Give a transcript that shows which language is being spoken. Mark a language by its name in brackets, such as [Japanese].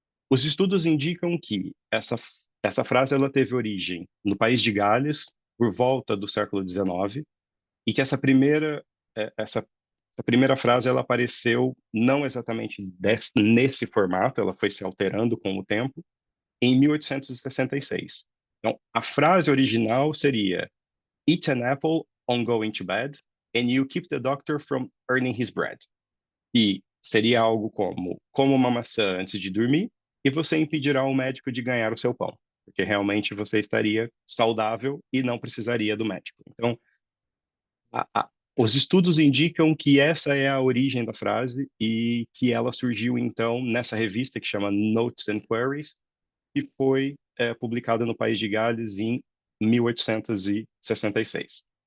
[Portuguese] Os estudos indicam que essa frase ela teve origem no país de Gales, por volta do século XIX, e que essa primeira frase ela apareceu não exatamente nesse formato, ela foi se alterando com o tempo, em 1866. [English] Então, a frase original seria: Eat an apple on going to bed, and you keep the doctor from earning his bread. [Portuguese] E seria algo como: coma uma maçã antes de dormir, e você impedirá o médico de ganhar o seu pão, porque realmente você estaria saudável e não precisaria do médico. Então, os estudos indicam que essa é a origem da frase e que ela surgiu, então, nessa revista que chama Notes and Queries, que foi publicada no País de Gales em 1866.